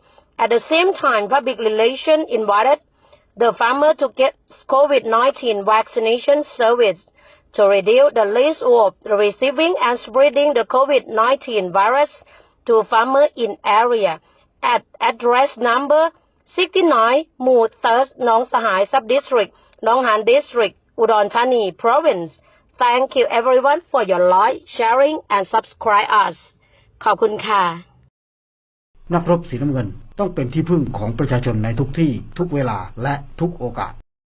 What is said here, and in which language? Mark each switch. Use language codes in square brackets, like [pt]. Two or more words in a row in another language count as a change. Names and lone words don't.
[en] At the same time, public relations invited the farmer to get COVID-19 vaccination service to reduce the risk of receiving and spreading the COVID-19 virus to farmers in area. At address number 69, Mu Thurs, Nong Sahai Sub-District, Nong Han District, Udon Thani Province. Thank you everyone for your like, sharing and subscribe us. [th] ขอบคุณค่ะ นักรบสีน้ำเงินต้องเป็นที่พึ่งของประชาชนในทุกที่ทุกเวลาและทุกโอกาส